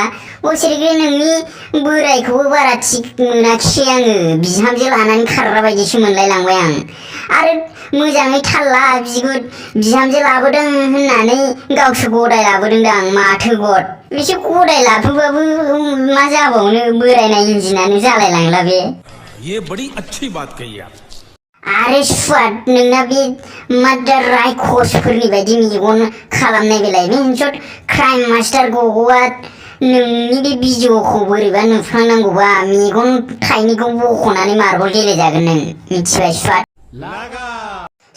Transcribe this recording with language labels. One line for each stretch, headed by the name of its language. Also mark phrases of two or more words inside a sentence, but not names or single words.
Bodo: बोसोरखे नोंनि बोरायखौबो बारा थिग मोनाखिसै आङो बिहामजो लानानै खारग्रा बायदिसो मोनलायलांबाय आं। आरो मोजाङै थाल ला बिगुर बिहामजो लाबोदों होननानै गावसो गदाय लाबोदोंदां माथो गद बिसोर गदाय लाबोबाबो मा जाबावनो बोरायनाय इन्जिनानो जालायलांला बे।
Hindi: ये बड़ी अच्छी बात कही आप।
Bodo: आरे स्वाद नोंना बे मादार रायखसफोरनि बायदि मेगन खालामनाय बेलाय बेनसद क्राइम मास्टार गग'आ नोंनि बे भिडिअखौ बोरैबा नुफ्लांनांगौबा मेगन थाइनैखौ बख'नानै मार्बल गेलेजागोन नों मिथिबाय स्वाद।